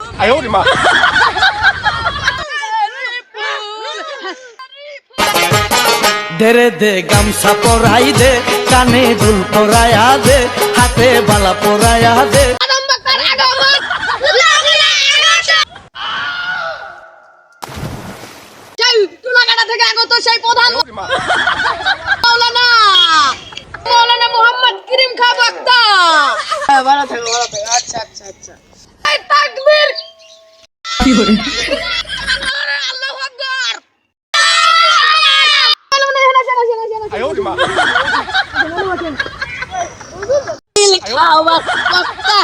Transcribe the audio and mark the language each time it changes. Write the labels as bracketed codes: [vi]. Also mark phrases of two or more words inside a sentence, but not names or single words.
[zh] 哎呦我的妈！ [bn] দেরে দে গামছা পরাই দে, কানে দুল পরায়া দে, হাতে বালা পরায়া দে। থেকে আগত সেই প্রধান মৌলানা মোহাম্মদ করিম খান বক্তা। ভালো থাকো ভালো থাকো। আচ্ছা আচ্ছা আচ্ছা। এই তাকবীর কি করে [ar] الله أكبر. [zh] 哎呦我的妈！ [bn] খাওয়া